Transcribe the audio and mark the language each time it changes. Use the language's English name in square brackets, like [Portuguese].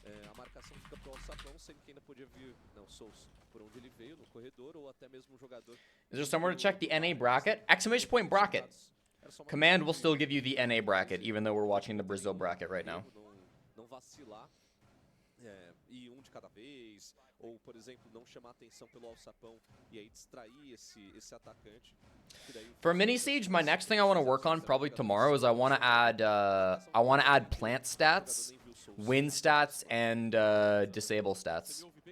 [Portuguese] A marcação fica pro Alçapão, sendo que ainda podia vir, não, Souls, por onde ele veio, no corredor, ou até mesmo um jogador... [English] Is there somewhere to check the NA bracket? Exclamation point bracket. Command will still give you the NA bracket, even though we're watching the Brazil bracket right now. [Portuguese] Não vacilar, e um de cada vez, ou, por exemplo, não chamar atenção pelo alçapão e aí distrair esse atacante. [English] For mini siege, my next thing I want to work on probably tomorrow is I want to add plant stats, win stats, and disable stats.